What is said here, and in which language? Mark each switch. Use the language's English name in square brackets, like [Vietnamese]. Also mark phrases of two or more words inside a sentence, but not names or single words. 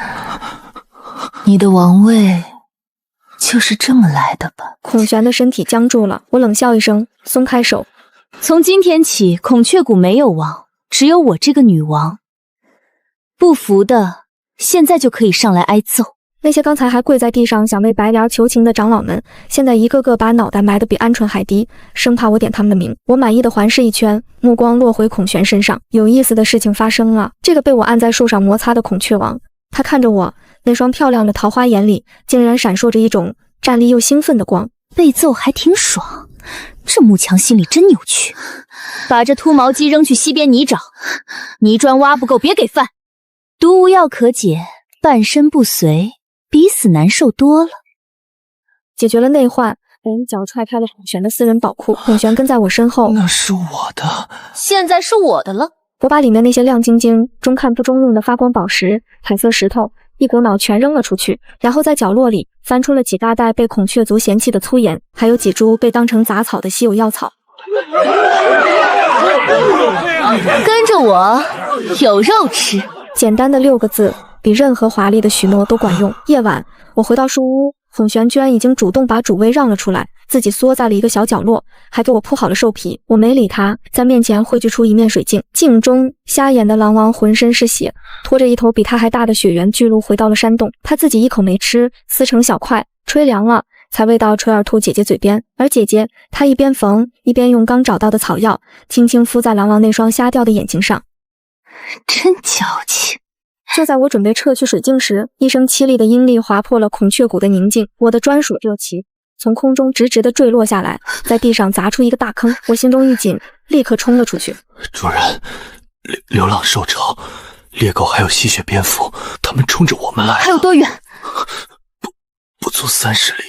[Chinese] 你的王位就是這麼來的吧？” 孔璇的身體僵住了，我冷笑一聲，鬆開手。從今天起，孔雀谷沒有王，只有我這個女王。不服的，現在就可以上來挨揍。那些剛才還跪在地上想為白蓮求情的長老們，現在一個個把腦袋埋得比鵪鶉還低，生怕我點他們的名。我滿意的環視一圈，目光落回孔璇身上。有意思的事情發生了，這個被我按在樹上摩擦的孔雀王，他看着我，那雙漂亮的桃花眼裡竟然閃爍着一種戰慄又興奮的光。被揍還挺爽，這慕強心理真扭曲。把這禿毛雞扔去溪邊泥沼，泥磚挖不夠別給飯。毒無藥可解，半身不遂，比死難受多了。解決了內患，我用腳踹開了孔璇的私人寶庫。孔璇跟在我身後，那是我的，現在是我的了。我把裡面那些亮晶晶、中看不中用的发光寶石、彩色石頭一股腦全扔了出去，然後在角落裡翻出了幾大袋被孔雀族嫌棄的粗鹽，還有幾株被當成雜草的稀有藥草。跟着我，有肉吃。簡單的6個字，比任何華麗的許諾都管用。夜晚，我回到樹屋，孔璇居然已經主動把主位讓了出來，自己縮在了一個小角落，還給我鋪好了獸皮。我沒理他，在面前匯聚出一面水鏡，鏡中瞎眼的狼王渾身是血，拖着一頭比他還大的雪原巨鹿回到了山洞，他自己一口沒吃，撕成小塊，吹涼了才餵到垂耳兔姐姐嘴邊。而姐姐她一邊縫一邊用剛找到的草藥輕輕敷在狼王那雙瞎掉的眼睛上。真矯情。就在我準備撤去水鏡時，一声凄厉的阴力劃破了孔雀谷的寧靜，我的專屬热旗從空中直直地墜落下來，在地上砸出一個大坑。我心中一緊，立刻衝了出去。主人，流浪兽潮，獵狗還有吸血蝙蝠，他們衝着我們来了。還有多遠？不足30里。